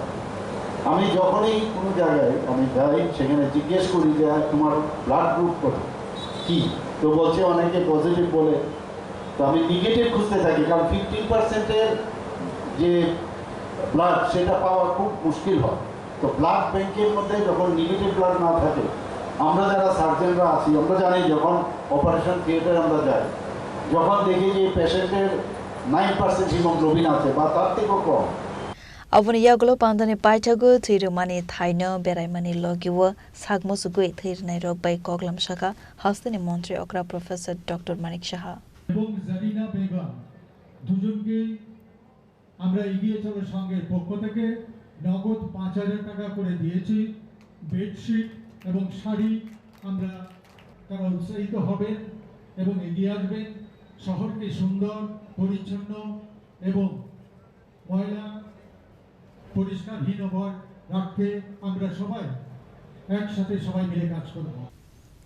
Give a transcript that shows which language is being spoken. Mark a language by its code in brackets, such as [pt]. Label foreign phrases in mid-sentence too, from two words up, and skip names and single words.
[bn] আমি যখনই কোনো জায়গায় আমি যাই সেখানে জিজ্ঞেস করি যে তোমার [en] blood group [bn] কত কী তো বলছে অনেকে পজিটিভ বলে তো আমি নেগেটিভ খুঁজতে থাকি কারণ 15%-এর যে ব্লাড সেটা পাওয়া খুব মুশকিল হয় তো [en] blood bank's [bn] মধ্যে যখন [en] negative blood [bn] না থাকে আমরা যারা সার্জনরা আছি আমরা জানি যখন [en] operation theatre [bn] আমরা যাই যখন দেখি যে পেশেন্টের 9% হিমোগ্লোবিন আছে বা তার থেকেও কম [trp] Avuni yagulo pandani paitagu thirumani thaino beraimani logiwo sagmosugui thirnai rokbai koglam shaka hastini montri okra professor Dr. Manik Shaha [bn] এবং জারিনা বেগম দুজনকে আমরা এগিয়ে চলো সঙ্গের পক্ষ থেকে নগদ 5000 টাকা করে দিয়েছি বেডশিট এবং শাড়ি আমরা তারা উৎসাহিত হবেন এবং এগিয়ে আসবেন শহরকে সুন্দর পরিচ্ছন্ন এবং ময়লা পরিষ্কারহীন রাখতে আমরা সবাই একসাথে সবাই মিলে কাজ করব।